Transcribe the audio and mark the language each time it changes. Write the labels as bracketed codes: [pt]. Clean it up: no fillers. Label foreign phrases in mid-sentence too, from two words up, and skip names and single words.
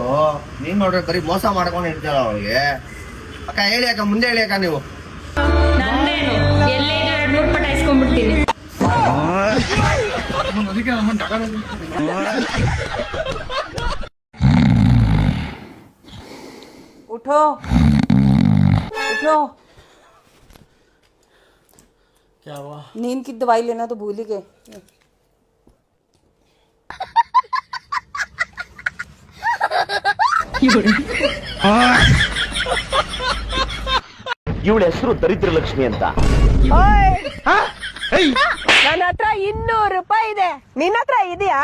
[kn] ನೀನ್ ನೋಡ್ರೆ ಬರೀ ಮೋಸ ಮಾಡ್ಕೊಂಡು ಇರ್ತಾರ ಅವಳಿಗೆ. ಅಕ್ಕ ಹೇಳಿ ಅಕ್ಕ, ಮುಂದೆ ಹೇಳಿ ಅಕ್ಕ ನೀವು. [hi] उठो उठो। क्या हुआ? नींद की दवाई लेना तो भूल ही गए। [kn] ಇವಳ ಹೆಸರು ದರಿದ್ರ ಲಕ್ಷ್ಮಿ ಅಂತ. ನನ್ನ ಹತ್ರ 200 ರೂಪಾಯಿ ಇದೆ, ನಿನ್ನ ಹತ್ರ ಇದೆಯಾ?